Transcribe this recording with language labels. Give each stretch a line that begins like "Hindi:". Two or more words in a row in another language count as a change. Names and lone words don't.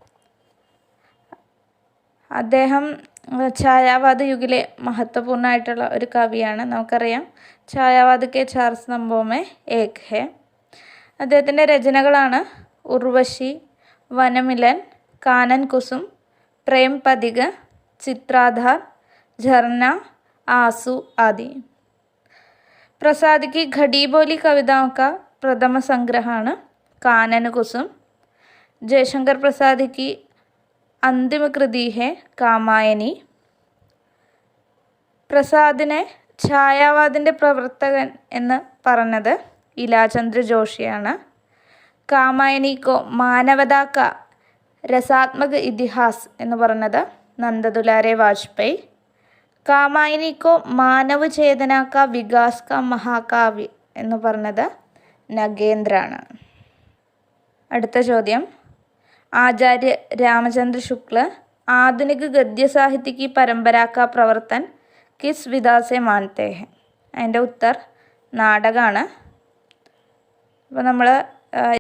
Malayalam: അദ്ദേഹം ഛായാവാദ യുഗിലെ മഹത്വപൂർണ്ണമായിട്ടുള്ള ഒരു കവിയാണ്.
Hindi: നമുക്കറിയാം छायावाद के चार स्तंभों में एक है.
Malayalam: അദ്ദേഹത്തിൻ്റെ രചനകളാണ് ഉർവശി, വനമിലൻ, കാനൻ കുസും, പ്രേം പതിക, ചിത്രാധാർ,
Hindi: झरना, आंसू आदि. प्रसाद की घड़ी बोली कविताओं का प्रथम संग्रहമാണ് कानन कुसुम. जयशंकर प्रसाद की अंतिम कृति है कामायनी.
Malayalam: പ്രസാദിനെ ഛായാവാദിൻ്റെ പ്രവർത്തകൻ എന്ന് പറഞ്ഞത് ഇലാചന്ദ്ര ജോഷിയാണ്.
Hindi: कामायनी को मानवता का रसात्मक इतिहास
Malayalam: എന്ന് പറഞ്ഞത്
Hindi: നന്ദദുലാരെ വാജ്പേയി. कामायनी को मानव चेतना का विकास का महाकाव्य
Malayalam: എന്ന് പറഞ്ഞത്
Hindi: നഗേന്ദ്രാണ്.
Malayalam: അടുത്ത ചോദ്യം,
Hindi: ആചാര്യ രാമചന്ദ്ര ശുക്ല आधुनिक गद्य साहित्य की परंपरा का प्रवर्तन किस विधा से मानते हैं.
Malayalam: അതിൻ്റെ ഉത്തർ നാടകമാണ്. അപ്പോൾ നമ്മൾ